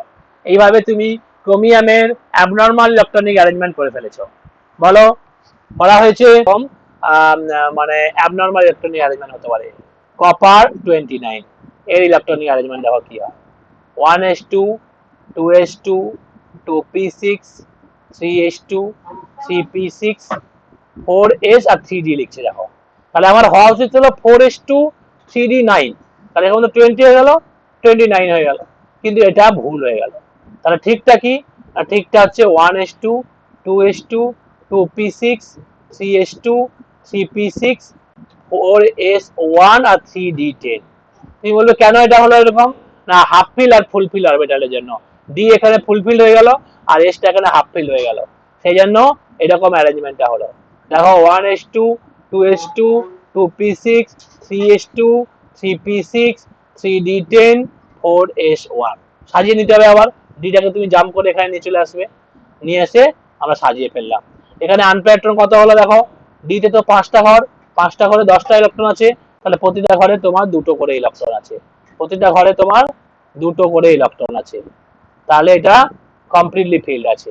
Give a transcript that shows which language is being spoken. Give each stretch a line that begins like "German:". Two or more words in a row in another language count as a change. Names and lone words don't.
Bangla: এইভাবে তুমি ক্রোমিয়ামের অ্যাবনর্মাল ইলেকট্রনিক অ্যারেঞ্জমেন্ট করে ফেলেছো। বলো করা হয়েছে? মানে অ্যাবনর্মাল ইলেকট্রনিক অ্যারেঞ্জমেন্ট হতে পারে। কপার 29 এর ইলেকট্রনিক অ্যারেঞ্জমেন্ট দেখো কি হয়, 1s2 2s2 2p6 3s2 3p6 4s আর 3d লিখছে দেখো। তাহলে আমার হওয়া উচিত ছিল 4s2 3d9, তাহলে এখন তো 20 হয়ে গেল, 29 হয়ে গেল, কিন্তু এটা ভুল হয়ে গেল। তাহলে ঠিকটা কি? ঠিকটা হচ্ছে 1s2 2s2 2p6 3s2 3p6 4s1 আর 3d10। তুমি বলবে কেন এটা হলো এরকম? না, হাফ ফিল আর ফুল ফিল অরবিটালের জন্য। ডি এখানে ফুলফিল হয়ে গেল আর এসটা এখানে হাফ ফিল হয়ে গেল, সেই জন্য এরকম অ্যারেঞ্জমেন্টটা হলো। দেখো 1s2 2s2 2p6 3s2 3p6 3d10 4s1 সাজিয়ে নিতে হবে। আবার ডিটাকে তুমি জাম্প করে এখানে নিয়ে চলে আসবে, নিয়ে এসে আমরা সাজিয়ে ফেললাম। এখানে আনপেয়ার ইলেকট্রন কত হলো দেখো, ডিতে তো 5টা ঘর, 5টা ঘরে 10টা ইলেকট্রন আছে, তাহলে প্রতিটা ঘরে তোমার দুটো করে ইলেকট্রন আছে, প্রতিটা ঘরে তোমার দুটো করে ইলেকট্রন আছে, তাহলে এটা কমপ্লিটলি ফিল্ড আছে।